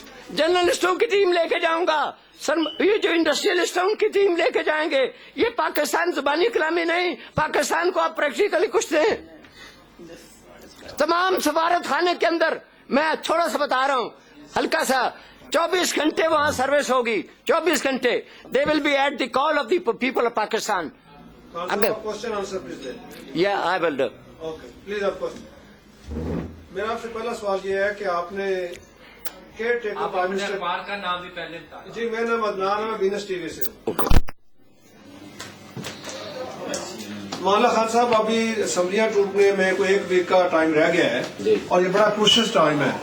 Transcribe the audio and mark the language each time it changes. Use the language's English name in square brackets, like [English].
[Urdu] جرنلسٹوں کی ٹیم لے کے جاؤں گا, یہ جو انڈسٹریلسٹ ہیں ان کی ٹیم لے کے جائیں گے. یہ پاکستان زبانی کلامی نہیں, پاکستان کو آپ پریکٹیکلی کچھ دیں. تمام سفارت خانے کے اندر میں تھوڑا سا بتا رہا ہوں, ہلکا سا, 24 گھنٹے وہاں سروس ہوگی, 24 گھنٹے. [English] They will be at the call of the people of Pakistan. اگر I will do. [Urdu] پلیز آپ کو میرا آپ سے پہلا سوال یہ ہے کہ آپ نے کیئر ٹیکر پرائم منسٹر اخبار کا نام بھی پہلے بتا. جی میرا نام عدنان ہے, میں وینس ٹی وی سے ہوں. مالا خان صاحب, ابھی اسمبلیاں ٹوٹنے میں کوئی 1 ویک کا ٹائم رہ گیا ہے اور یہ بڑا پروشس ٹائم ہے.